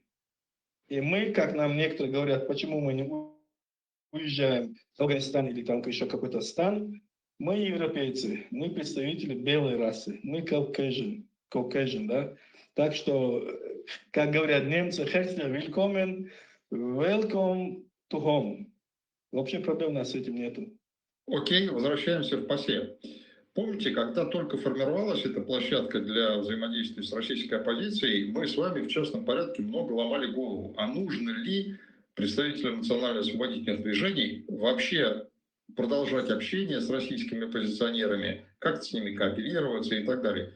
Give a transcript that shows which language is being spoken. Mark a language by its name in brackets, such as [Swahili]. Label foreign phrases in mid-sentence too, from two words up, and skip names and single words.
[Russian] И мы, как нам некоторые говорят, почему мы не уезжаем в Афганистан или там еще какой-то стан, мы европейцы, мы представители белой расы, мы Caucasian, да? Так что, как говорят немцы, [German] herzlich willkommen, [English] welcome to home. [Russian] Вообще проблем у нас с этим нету. Окей, возвращаемся в ПАСЕ. Помните, когда только формировалась эта площадка для взаимодействия с российской оппозицией, мы с вами в частном порядке много ломали голову, а нужно ли представителям национально-освободительных движений вообще продолжать общение с российскими оппозиционерами, как с ними кооперироваться и так далее.